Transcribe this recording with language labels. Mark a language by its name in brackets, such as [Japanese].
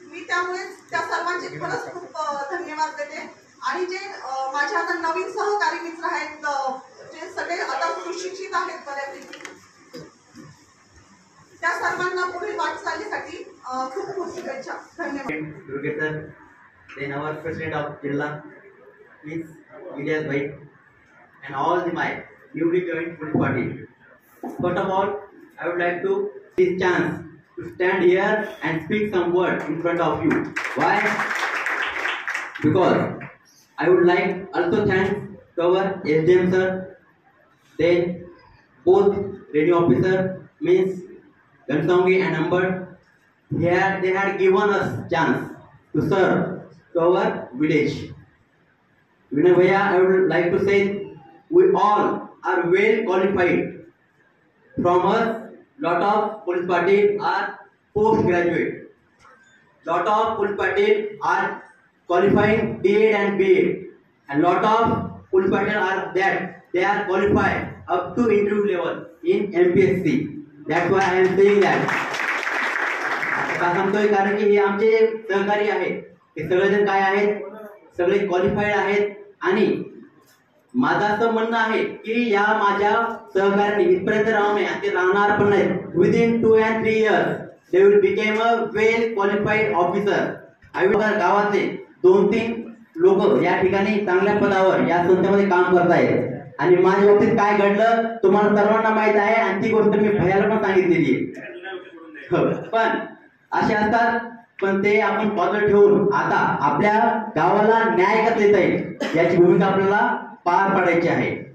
[Marathi] मी त्यामुळे त्या सर्वांचे खरंच खूप धन्यवाद देते. आणि जे माझे आता नवीन सहकारी मित्र आहेत, जे सगळे आता सुशिक्षित आहेत बऱ्यापैकी, त्या सर्वांना पुढील वाटचालीसाठी खूप खूप शुभेच्छा. धन्यवाद. [English] Then our President of Jilla, Ms. Ilyas Bhai, and all my newly joined police party. First of all, I would like to take this chance to stand here and speak some words in front of you. Why? Because I would like also thanks to our SDM sir, then both radio officer means Gansongi and Amber. They had given us chance to serve to our village. Vinay Bhaiya, I would like to say we all are well qualified. From us, lot of police party are postgraduate. Lot of police party are qualifying B.Ed and B.Ed, and lot of police party are that they are qualified up to interview level in MPSC. That's why I am saying that. [Marathi] का सांगतोय कारण की हे आमचे सहकारी आहेत, हे सगळेजण काय आहेत, सगळे क्वालिफाईड आहेत. आणि माझं असं म्हणणं आहे की या माझ्या सहकार्याने इथपर्यंत राहू नये, ते राहणार पण नाही. [English] Within 2 and 3 years they will become a well qualified officer. [Marathi] गावातले 2-3 लोक या ठिकाणी चांगल्या पदावर या संस्थेमध्ये काम करतायत. आणि माझ्या बाबतीत काय घडलं तुम्हाला सर्वांना माहित आहे आणि ती गोष्ट मी भैयाला पण सांगितलेली आहे. पण असे असतात, पण ते आपण बाजूला ठेवून आता आपल्या गावाला न्याय कसा देता येईल याची भूमिका आपल्याला पार पाडायची आहे.